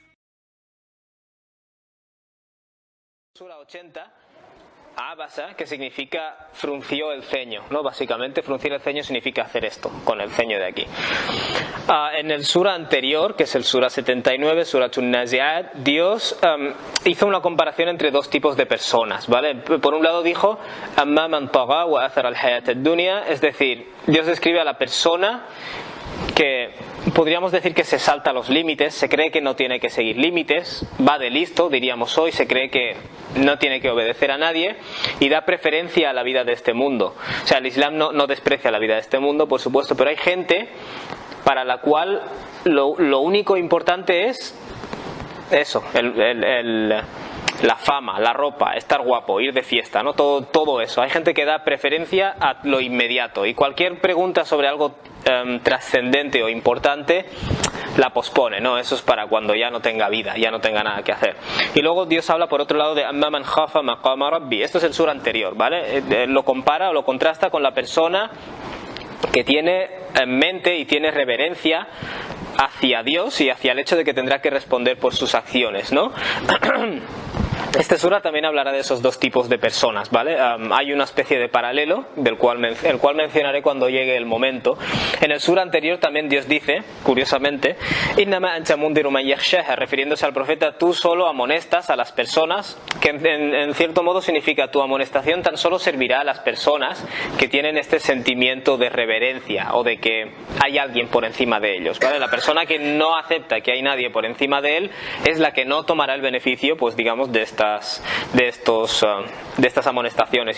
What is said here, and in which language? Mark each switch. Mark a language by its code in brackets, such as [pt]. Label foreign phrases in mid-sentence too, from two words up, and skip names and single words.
[es] Sura 80, Abasa, que significa frunció el ceño, ¿no? Básicamente, fruncir el ceño significa hacer esto, con el ceño de aquí. En el sura anterior, que es el sura 79, Sura An-Nazi'at, Dios hizo una comparación entre dos tipos de personas, ¿vale? Por un lado dijo, [ar] أما من طغى وآثر الحياة الدنيا, [es] es decir, Dios describe a la persona que podríamos decir que se salta los límites, se cree que no tiene que seguir límites, va de listo, diríamos hoy, se cree que no tiene que obedecer a nadie y da preferencia a la vida de este mundo. O sea, el Islam no desprecia la vida de este mundo, por supuesto, pero hay gente para la cual lo único importante es eso, la fama, la ropa, estar guapo, ir de fiesta, ¿no? Todo eso. Hay gente que da preferencia a lo inmediato y cualquier pregunta sobre algo trascendente o importante la pospone, ¿no? Eso es para cuando ya no tenga vida, ya no tenga nada que hacer. Y luego Dios habla por otro lado de [ar] أما من خاف مقام ربه. [es] Esto es el sura anterior, ¿vale? Lo compara o lo contrasta con la persona que tiene en mente y tiene reverencia hacia Dios y hacia el hecho de que tendrá que responder por sus acciones, ¿no? Este sura también hablará de esos dos tipos de personas, ¿vale? Hay una especie de paralelo, el cual mencionaré cuando llegue el momento. En el sura anterior también Dios dice, curiosamente, [ar] إنما أنت منذر من يخشاها, [es] refiriéndose al profeta, tú solo amonestas a las personas, que en cierto modo significa tu amonestación tan solo servirá a las personas que tienen este sentimiento de reverencia o de que hay alguien por encima de ellos, ¿vale? La persona que no acepta que hay nadie por encima de él es la que no tomará el beneficio, pues digamos, de estas amonestaciones.